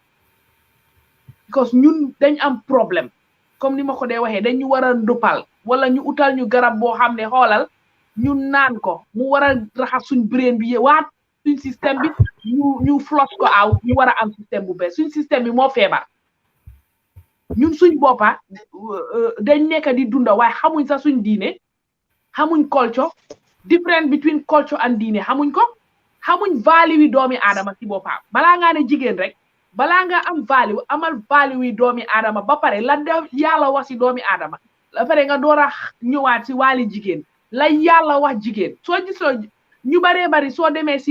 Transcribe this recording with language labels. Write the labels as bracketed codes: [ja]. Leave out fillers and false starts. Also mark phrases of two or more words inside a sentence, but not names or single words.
[wo] because ñun dañ am problème comme ni ma ko dee waxee dañu war a ndupal wala ñu utal ñu garab boo xam ne xoolal ñu naan ko mu war a raxas suñ brain bi waat suñ système bi ñu flush ko aw ñu war a am système bu bees suñ système bi moo feebar ñun suñ boppa dañ nekk di dunda waaye xamuñ sax suñ diine xamuñ [en] culture different between culture [wo] and diine xamuñ ko xamuñ value wi doomi aadama si boppam balaa ngaa ne jigéen rek balaa nga am value amal value wi doomi aadama ba pare la def yàlla wax si doomi aadama la pare nga door a ñëwaat si wàlli jigéen la yàlla wax jigéen soo gisoo ñu baree bari soo demee si